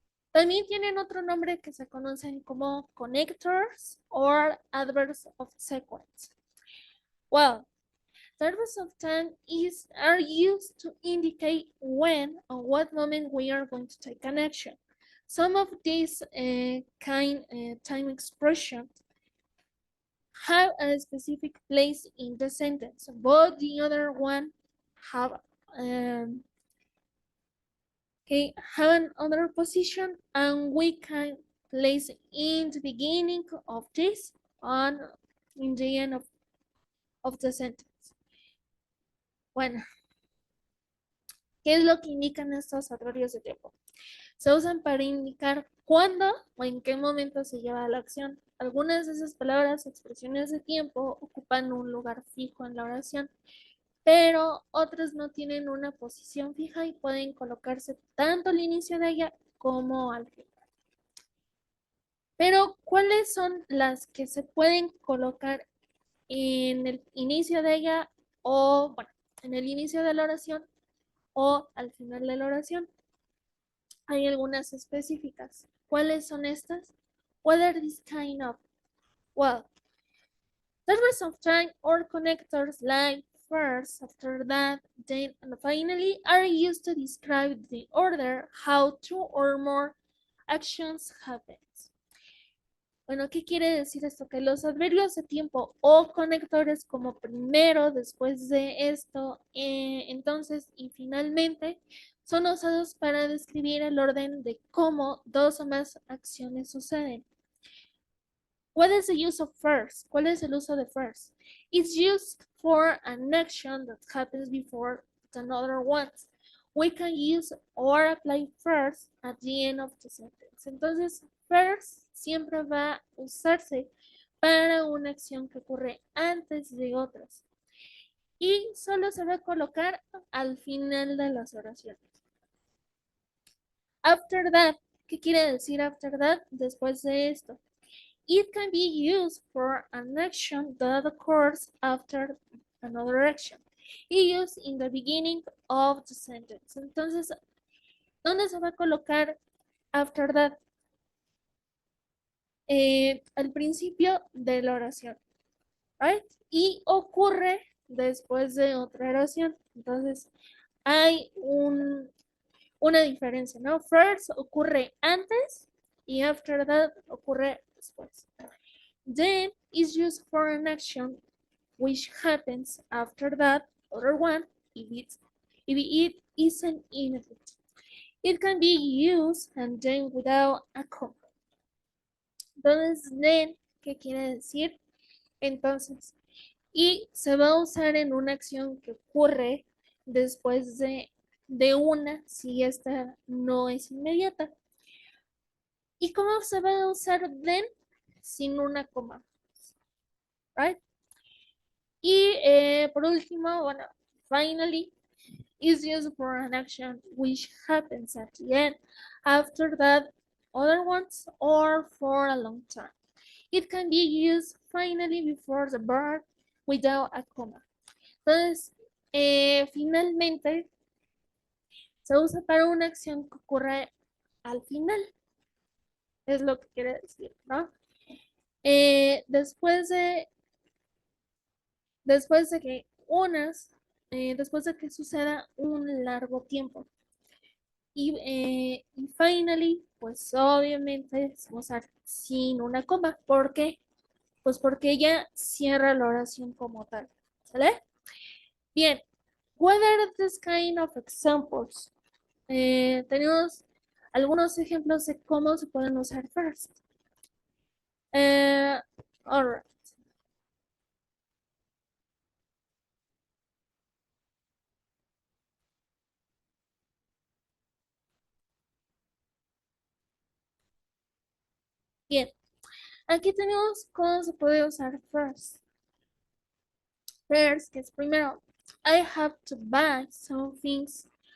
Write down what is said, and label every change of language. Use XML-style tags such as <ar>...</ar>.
<es>También tienen otro nombre que se conocen como</es> <en>connectors or adverbs of sequence. Well, adverbs of time are used to indicate when or what moment we are going to take an action. Some of these time expressions have a specific place in the sentence, but the other one have um, have another position, and we can place in the beginning of this and in the end of the sentence.</en> <es>Bueno, ¿qué es lo que indican estos adverbios de tiempo? Se usan para indicar cuándo o en qué momento se lleva la acción. Algunas de esas palabras o expresiones de tiempo ocupan un lugar fijo en la oración, pero otras no tienen una posición fija y pueden colocarse tanto al inicio de ella como al final. Pero, ¿cuáles son las que se pueden colocar en el inicio de ella o, bueno, en el inicio de la oración o al final de la oración? Hay algunas específicas. ¿Cuáles son estas?</es> <en>What are these kind of? Well, terms of time or connectors like first, after that, then, and finally are used to describe the order how two or more actions happen.</en> <es>Bueno, ¿qué quiere decir esto? Que los adverbios de tiempo o conectores como primero, después de esto, entonces y finalmente son usados para describir el orden de cómo dos o más acciones suceden.</es> <en>What is the use of first?</en> <es>¿Cuál es el uso de first?</es> <en>It's used for an action that happens before another one. We can use or apply first at the end of the sentence.</en> <es>Entonces, first siempre va a usarse para una acción que ocurre antes de otras. Y solo se va a colocar al final de las oraciones. After that, ¿qué quiere decir after that? Después de esto.</es> <en>It can be used for an action that occurs after another action. Used in the beginning of the sentence.</en> <es>Entonces, ¿dónde se va a colocar after that? Al principio de la oración, right? Y ocurre después de otra oración. Entonces, hay una diferencia, ¿no? First ocurre antes y after that ocurre después.</es> <en>Then is used for an action which happens after that other one if it isn't in it. It can be used and then without a comma.</en> <es>Entonces, then, ¿qué quiere decir? Entonces, y se va a usar en una acción que ocurre después de una, si esta no es inmediata. ¿Y cómo se va a usar then? Sin una coma, right? Y por último, bueno,</es> <en>finally, is used for an action which happens at the end, after that other ones, or for a long time. It can be used finally before the verb without a comma.</en> <es>Entonces, finalmente, se usa para una acción que ocurre al final. Es lo que quiere decir, ¿no? Después de después de que suceda un largo tiempo. Y finally, pues obviamente se va a usar sin una coma. ¿Por qué? Pues porque ella cierra la oración como tal. ¿Sale? Bien.</es> <en>What are these kind of examples?</en> <es>Tenemos algunos ejemplos de cómo se pueden usar first.</es> <en>All right.</en> <es>Bien. Aquí tenemos cómo se puede usar first. First, que es primero.</es> <en>I have to buy some things.</en>